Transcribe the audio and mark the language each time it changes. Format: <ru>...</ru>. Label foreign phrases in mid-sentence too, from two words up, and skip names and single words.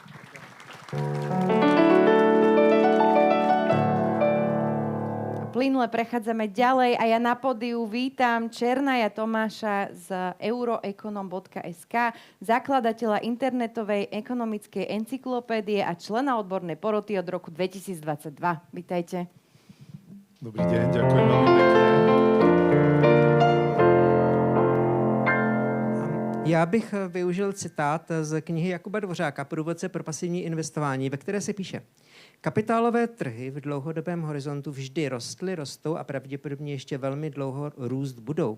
<sk>Plynule prechádzame ďalej a ja na pódiu vítam Černaja Tomáša z euroekonom.sk, zakladateľa internetovej ekonomickej encyklopédie a člena odbornej poroty od roku 2022. Vítajte. Dobrý deň, ďakujem veľmi pekne.</sk> <cs>Já bych využil citát z knihy Jakuba Dvořáka Průvodce pro pasivní investování, ve které se píše: kapitálové trhy v dlouhodobém horizontu vždy rostly, rostou a pravděpodobně ještě velmi dlouho růst budou.</cs>